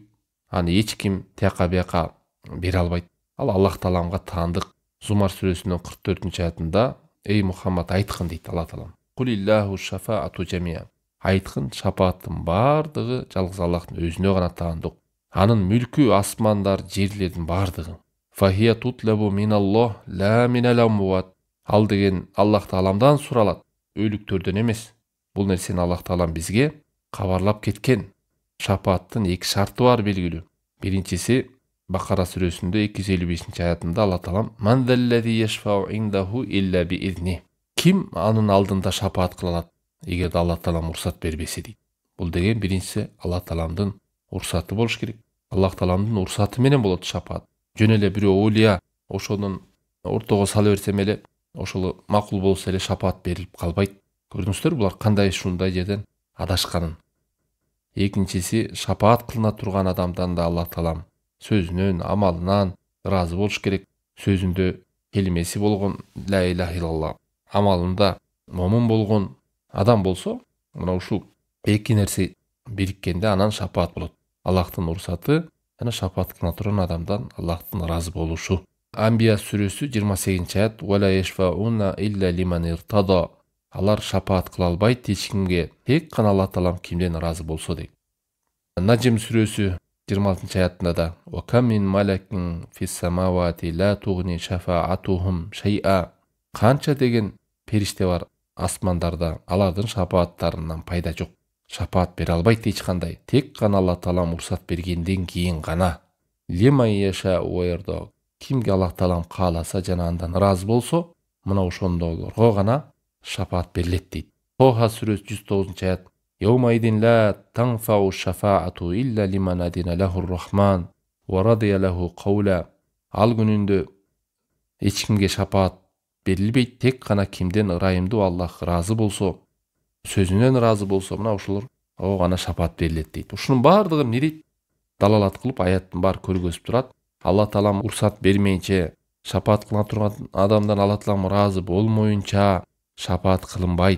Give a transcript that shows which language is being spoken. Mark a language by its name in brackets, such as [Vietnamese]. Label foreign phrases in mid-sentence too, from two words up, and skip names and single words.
[Kyrgyz] Аны эч ким тияка бияка бере албайт. Ал Аллах Тааламга таандык. Зумар сүрөсүнүн 44-аятында: эй Мухаммад, айткын дейт Аллах Таалам. [Arabic] قل لله الشفاعة جميعا. [Kyrgyz] Айткын, шапааттын бардыгы жалгыз Аллахтын өзүнө гана таандык. Анын мүлкү асмандар, жерлердин бардыгы. [Arabic] فهي تطلب من الله لا من الأموات. [Kyrgyz] Ал деген Аллах Тааламдан суралат, өлүктөрдөн эмес. Бул нерсени Аллах Таалам бизге кабарлап кеткен. Шапааттын эки шарты бар белгилүү. Биринчиси Бакара сүрөсүндө 255-аятында Аллах Таалам: [Arabic] "من ذا الذي يشفع عنده إلا بإذنه". [Kyrgyz] Ким анын алдында шапаат кыла алат, эгер Аллах Таалам уруксат бербесе дейт. Бул деген биринчиси Аллах Тааламдын уруксаты болуш керек. Аллах Тааламдын уруксаты менен болот шапаат. Жөн эле бирөө оулия ошонун ортого сала берсем эле, ошол макул болсо эле шапаат берилип калбайт. Көрдүңүздөр булар кандай ушундай жерден адашканын. Экинчиси, шапаат кылына турган адамдан да Аллах Таалам сөзүнөн, амалынан ыраазы болуш керек. Сөзүндө келимеси болгон [Arabic] لا إله إلا الله, [Kyrgyz] амалында момун болгон адам болсо, мына ушул эки нерсе бириккенде анан шапаат болот. Аллахтын уруксаты жана шапаат кылына турган адамдан Аллахтын ыраазы болушу. Амбия сүрөсү 28-аят: [Arabic] "ولا يشفعون إلا لمن ارتضى". [Kyrgyz] Алар шапаат кыла албайт эч кимге, тек гана Аллах Таалам кимден ыраазы болсо дейт. Наджм сүрөсү 26-аятында да: [Arabic] "وكم من ملك في السماوات لا تغني شفاعتهم شيئا". [Kyrgyz] Канча деген периште бар асмандарда, алардын шапааттарынан пайда жок. Шапаат бере албайт эч кандай, тек гана Аллах Таалам уруксат бергенден кийин гана. [Arabic] لمن يشاء ويرضى. [Kyrgyz] Кимге Аллах Таалам кааласа жана андан ыраазы болсо, мына ошондолорго гана шапаат берилет дейт. Тоха сүрөсү 109-аят: [Arabic] "يومئذ لا تنفع الشفاعة إلا من أذن له الرحمن ورضي له قولا". [Kyrgyz] Ал күнүндө эч кимге шапаат берилбейт, тек гана кимден ырайымдуу Аллах ыраазы болсо, сөзүнөн ыраазы болсо, мына ошолор гана шапаат берилет дейт. Ушунун бардыгын эмне дейт? Далалат кылып аяттын баары көргөзүп турат. Аллах Таалам уруксат бермейинче, шапаат кылына турган адамдан Аллах Таалам ыраазы болмоюнча шапаат кылынбайт.